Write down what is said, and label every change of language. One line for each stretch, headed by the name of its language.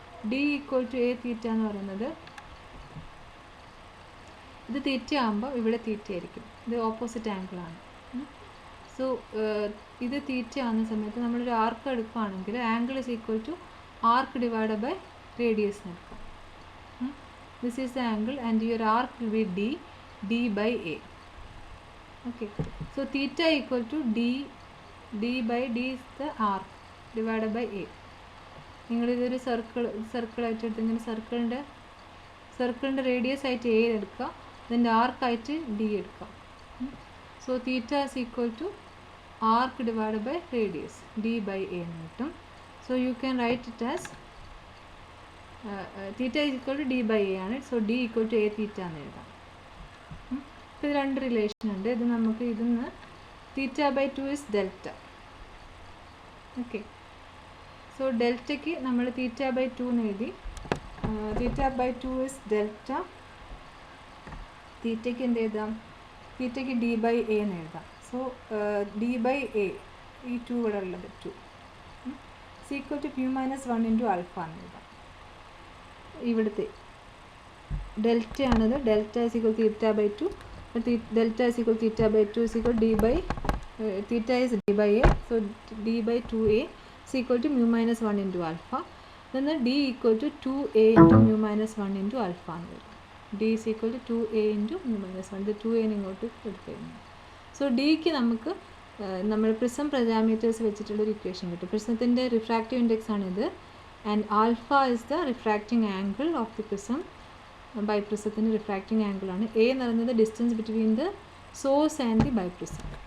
Malayalam: D equal to A തീറ്റ എന്ന് പറയുന്നത്, ഇത് തീറ്റ ആകുമ്പോൾ ഇവിടെ തീറ്റ ആയിരിക്കും, ഇത് ഓപ്പോസിറ്റ് ആംഗിളാണ്. സോ ഇത് തീറ്റ ആകുന്ന സമയത്ത് നമ്മളൊരു ആർക്ക് എടുക്കുകയാണെങ്കിൽ
English: angle is equal to arc divided by radius
Malayalam: എടുക്കാം.
English: This is the angle and your arc will be D by A. Okay, so theta equal to D by D is the arc divided by A.
Malayalam: നിങ്ങളിതൊരു സർക്കിളായിട്ട് എടുത്ത് ഇങ്ങനെ സർക്കിളിൻ്റെ radius ആയിട്ട് A എടുക്കുക, അതിൻ്റെ ആർക്കായിട്ട് D എടുക്കുക.
English: so theta is equal to arc divided by radius D by A
Malayalam: എന്ന് കിട്ടും.
English: So you can write it as theta is equal to D by A ആണ്.
Malayalam: So D equal to A തീറ്റ എന്ന് എഴുതാം. ഇപ്പോൾ ഇത് രണ്ട് relation ഉണ്ട്. ഇത് നമുക്ക് ഇതിന്ന് theta by 2 is delta. Okay, so ഡെൽറ്റയ്ക്ക് നമ്മൾ തീറ്റ ബൈ 2 എന്ന് എഴുതി. Theta by 2 is delta. തീറ്റയ്ക്ക് എന്ത് എഴുതാം? തീറ്റയ്ക്ക് D by A എന്ന് എഴുതാം. സോ D by A, ഈ 2 ഇവിടെ ഉള്ളത്
English: 2 is equal to mu minus 1 into alpha
Malayalam: എന്ന് എഴുതാം. ഇവിടുത്തെ ഡെൽറ്റ ആണത്.
English: Delta is equal to theta by 2. Delta is equal to theta by 2 is equal to D by theta is D by A. So D by 2A is equal to mu minus 1 into alpha. Then D equal to 2A into mu minus 1 into alpha
Malayalam: എന്ന് വരും.
English: D is equal to 2A into mu minus 1.
Malayalam: ഇത് 2A ഇങ്ങോട്ട് എടുത്തു കഴിഞ്ഞു. So ഡിക്ക് നമുക്ക് നമ്മൾ prism parameters വെച്ചിട്ടുള്ളൊരു equation കിട്ടും. പ്രിസത്തിൻ്റെ റിഫ്രാക്റ്റീവ് ഇൻഡെക്സ് ആണിത്.
English: And alpha is the refracting angle of the prism.
Malayalam: ബൈപ്രിസത്തിൻ്റെ refracting ആംഗിളാണ്. A എന്ന് പറയുന്നത്
English: Distance between the source and the biprism.